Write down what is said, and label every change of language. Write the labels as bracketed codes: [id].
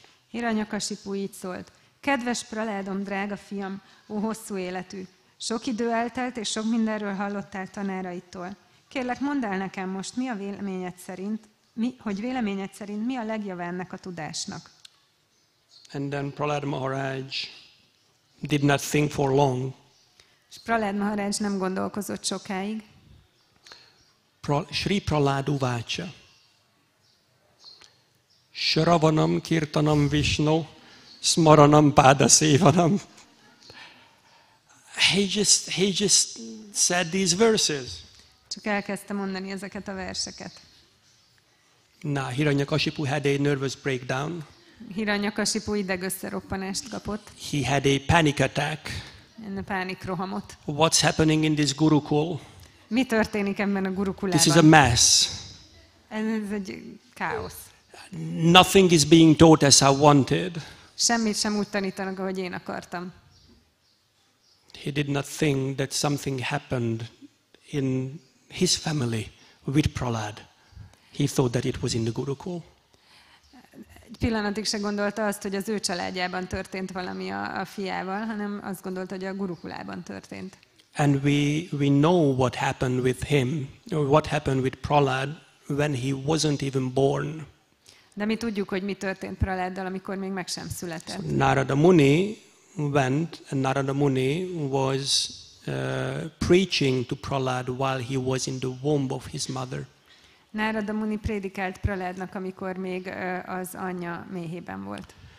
[hu] Hiranyakasipu így szólt, kedves Prahlādom, drága fiam, ó hosszú életű, sok idő eltelt, és sok mindenről hallottál tanáraitól. Kérlek, mondd el nekem most, mi a véleményed szerint, véleményed szerint mi a legjobb ennek a tudásnak. [en] And then Prahlāda Maharaj did not think for long. [hu] És Prahlāda Maharaj nem gondolkozott sokáig. [sa] Śrī Prahlāda Uváca. Shravanam kirtanam Vishnu, smaranam padasevanam. [en] He just said these verses. [hu] Csak elkezdte mondani ezeket a verseket. [en] Now, Hiranyakashipu had a nervous breakdown. [hu] Hiranyakasipu idegösszeroppanást kapott. [en] He had a panic attack. [hu] Pánikrohamot. [en] What's happening in this Gurukul? [hu] Mi történik ebben a gurukulában? [en] This is a mess. [hu] Ez egy káosz. [en] Nothing is being taught as I wanted. [hu] Semmit sem úgy tanítanak, ahogy én akartam. [en] He did not think that something happened in his family with Prahlāda. He thought that it was in the Gurukul. [hu] Egy pillanatig se gondolta azt, hogy az ő családjában történt valami a fiával, hanem azt gondolta, hogy a gurukulában történt. [en] And we know what happened with him, or what happened with Prahlāda when he wasn't even born. [hu] De mi tudjuk, hogy mi történt Prahláddal, amikor még meg sem született. [en] So Narada Muni went, and Narada Muni was preaching to Prahlāda while he was in the womb of his mother. [hu] Nárada Muni prédikált Prahládnak, amikor még az anyja méhében volt.